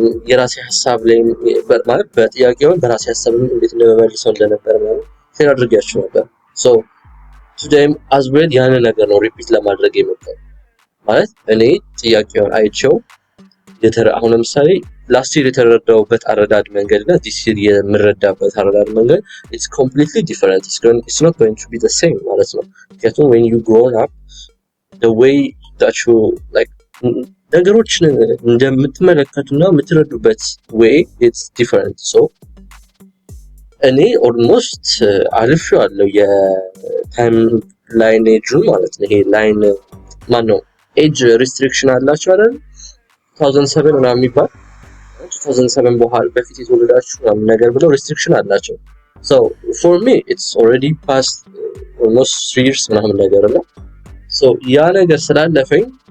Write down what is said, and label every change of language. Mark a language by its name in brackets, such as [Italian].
[Amharic] የራሴ ሐሳብ ላይ ማለት በጥያቄውን በራሴ ሐሳብ እንዴት እንደመመልሰው እንደነበር ማለት ሼር አድርጌያቸው ነበር። [English] so today as well [Amharic] ያን ነገር ነው ሪፒት ለማድረግ የመጣው ማለት እኔ ጥያቄውን አይቼው አሁን ለምሳሌ ላስት ይር የተረዳውበት አረዳድ መንገድና this year የምረዳበት አረዳድ መንገድ [English] it's completely different. It's not going to be the same [Amharic] ማለት ነው። ምክንያቱም [English] when you grown up the way that you like [Amharic] ነገሮችን እንደምትመለከቱና የምትረዱበት [English] way it's different. [Amharic] so እኔ ኦልሞስት አልፌዋለሁ የታይም ላይን ኤጁ ማለት ነው። ይሄ ላይን ማን ነው ኤጅ ሪስትሪክሽን አላችሁ አይደል 2007 ምናምን የሚባል 2007 በኋላ በፊት የተወለዳችሁ ምናምን ነገር ብለው ሪስትሪክሽን አላቸው። [English] so for me it's already past almost 3 years [Amharic] ምናምን ነገር ነው። so ያ ነገር ስላለፈኝ